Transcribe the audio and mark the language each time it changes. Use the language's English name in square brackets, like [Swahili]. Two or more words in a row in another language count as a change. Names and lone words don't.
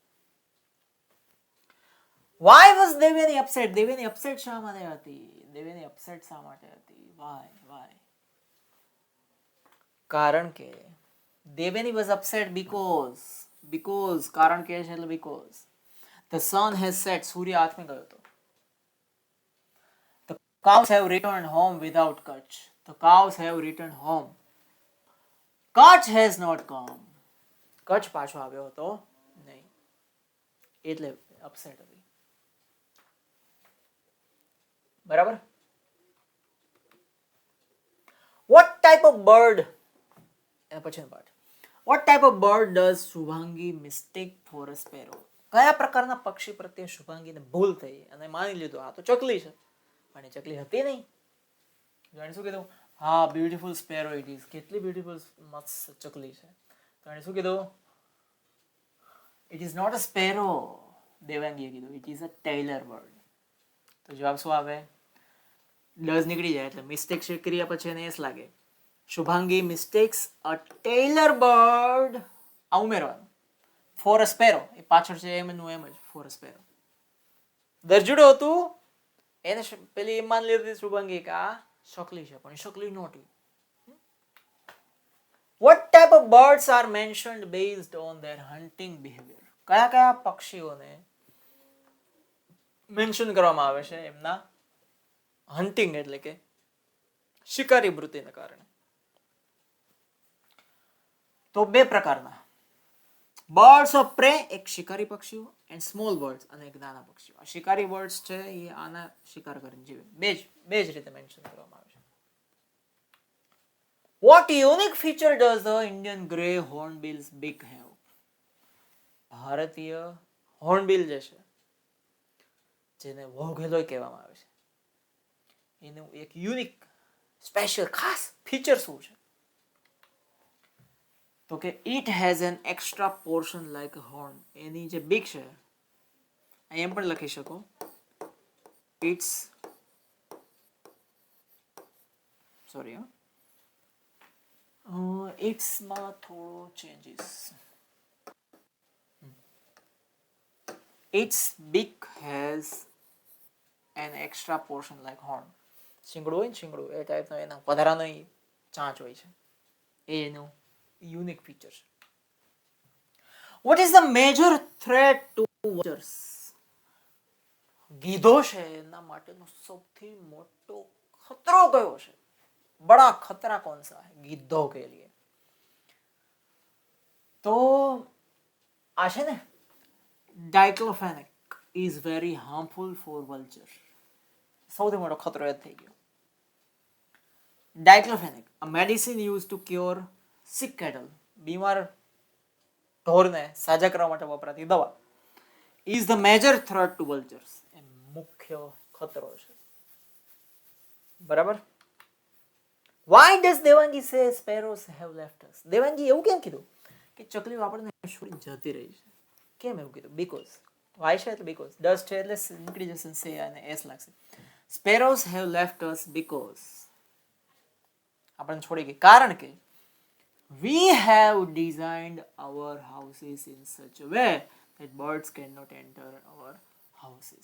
[English] why was દેવયાની upset? [Gujarati] દેવયાની અપસેટ શા માટે હતી? દેવયાની અપસેટ શા માટે હતી? વાય? કારણ કે દેવયાની [English] was upset because [Gujarati] કારણ કે છે એટલે [English] because the sun has set, [Gujarati] સૂર્ય આથમી ગયો હતો. [English] The cows have returned home without Kutch. The cows have returned home. Kutch has not come. [Gujarati] કચ્છ પાછો આવ્યો હતો નહીં, એટલે અપસેટ હતી. બરાબર? [English] What type of bird, [Gujarati] એના પછીનો પાઠ. [English] What type of bird does શુભાંગી mistake for a sparrow? [Gujarati] કયા પ્રકારના પક્ષી પ્રત્યે શુભાંગીને ભૂલ થઈ અને માની લીધું આ તો ચકલી છે, પણ એ ચકલી હતી નહીં. જાણે શું કીધું? હા, [English] beautiful sparrow it is. [Gujarati] કેટલી બ્યુટીફુલ મસ્ત ચકલી છે. તો એને શું કીધું? [English] it is not a sparrow. [Gujarati] દેવાંગીએ કીધું [English] it is a tailor bird. [Gujarati] તો જવાબ શું આવે? ડઝ નીકળી જાય એટલે મિસ્ટેક ક્રિયા પછી એને એસ લાગે. [English] શુભાંગી mistakes a tailor bird, [Gujarati] આ ઉમેરવાનું. [English] for a sparrow, [Gujarati] એ પાછળ છે એમ નું એમ જ, [English] for a sparrow. [Gujarati] દરજુડો હતું એને પેલી એમ માની લીધી શુભાંગી કે આ શકલી છે, પણ શકલી નહોતી. [English] What type of birds are mentioned based on their hunting behavior? [Gujarati] કયા કયા પક્ષીઓને મેન્શન કરવામાં આવે છે એમના હન્ટિંગ એટલે કે શિકારી વૃત્તિને કારણે? તો બે પ્રકારના [English] birds of prey, [Gujarati] એક શિકારી પક્ષીઓ, [English] and small birds, [Gujarati] અને એક નાના પક્ષીઓ. આ શિકારી બર્ડ્સ છે એ આના શિકાર કરીને જીવે. બે જ રીતે મેન્શન કરવામાં આવે છે. [English] What unique feature does the Indian grey hornbill's beak have? [Gujarati] ભારતીય હોર્નબિલ જે છે, જેને વોઘેલોય કહેવામાં આવે છે, એનું એક [English] unique special [Gujarati] ખાસ ફીચર શું છે? તો કે [English] it has an extra portion like a horn. [Gujarati] એની જે બીક છે, એમ પણ લખી શકો, [English] its sorry [Gujarati] ઇટ્સમાં થોડો ચેન્જીસ. [English] Its beak has an extra portion like horn. [Gujarati] શિંગડું હોય ને, શિંગડું એ ટાઈપનો એના વધારાનો ચાંચ હોય છે, એ એનું યુનિક ફીચર છે. [English] What is the major threat to vultures? [Gujarati] ગીધો છે એના માટેનો સૌથી મોટો ખતરો કયો છે? [Hindi] बड़ा खतरा कौन सा है गीधों के लिए? [Gujarati] તો આ છે ને, [Hindi] ડાયક્લોફેનેક [English] is very harmful for vulture. [Gujarati] સૌથી મોટો ખતરો એ થઈ ગયો. ડાયક્લોફેનેક, [English] a medicine used to cure sick cattle, [Gujarati] બીમાર ઢોરને સાજા કરવા માટે વપરાતી દવા, [English] is the major threat to vultures. [Gujarati] એ મુખ્ય ખતરો છે. બરાબર? [English] Why does દેવાંગી say sparrows have left us? [Gujarati] દેવાંગી એવું કેમ કીધું કે ચકલીઓ આપણને છોડીને જતી રહી છે? કેમ એવું કીધું? બીકોઝ. વાય છે એટલે બીકોઝ. ડસ છે એટલે નીકળી જશે સે અને એસ લાગશે. [English] sparrows have left us because, [Gujarati] આપણને છોડી ગઈ કારણ કે [English] we have designed our houses in such a way that birds can not enter our houses.